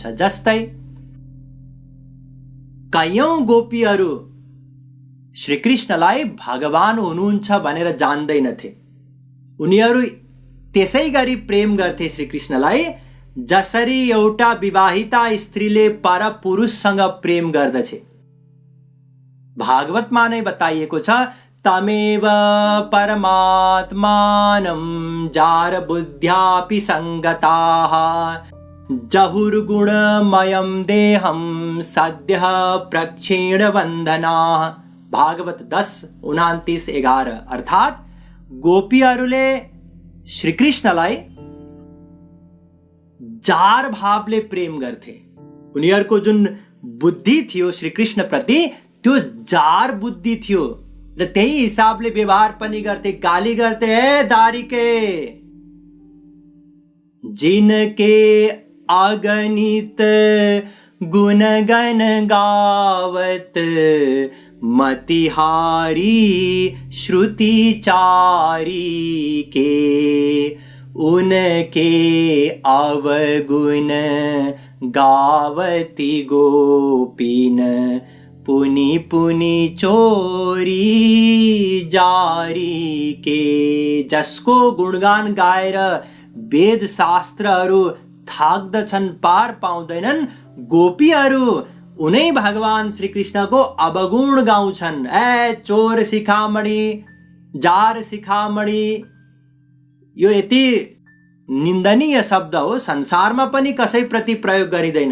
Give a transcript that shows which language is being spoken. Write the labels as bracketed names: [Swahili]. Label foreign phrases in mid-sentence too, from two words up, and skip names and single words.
[Nepali] जस्तै कयौं गोपीहरू श्रीकृष्णलाई भगवान हुनुहुन्छ भनेर जान्दैनथे। उनीहरू त्यसै गरी प्रेम गर्थे श्रीकृष्णलाई जसरी एउटा विवाहिता स्त्रीले परपुरुषसँग प्रेम गर्दछे। भागवतमा नै बताइएको छ, [Sanskrit] तमेव परमात्मानं जार बुद्ध्यापि संगताः जहुर्गुणमयं देहं सद्यः प्रक्षीण बन्धनाः। [Nepali] भागवत 10:29-11। अर्थात् गोपीहरूले श्रीकृष्णलाई जार भावले प्रेम गर्थे। उनीहरूको जुन बुद्धि थियो श्रीकृष्ण प्रति त्यो जार बुद्धि थियो र त्यही हिसाबले व्यवहार पनि गर्थे। गाली गर्थे, [Hindi] हे दारिके, जिनके अगणित गुणगण गावत मतिहारी श्रुतिचारी के, उनके अवगुण गावती गोपीन पुनि पुनि चोरी जारी के। [Nepali] जसको गुणगान गाएर वेद शास्त्रहरू थाक्दछन्, पार पाउँदैनन्, गोपीहरू उनै भगवान श्रीकृष्णको अवगुण गाउँछन्। ए चोर शिखामणि, जार शिखामणि, यो यति निन्दनीय शब्द हो, संसारमा पनि कसैप्रति प्रयोग गरिँदैन।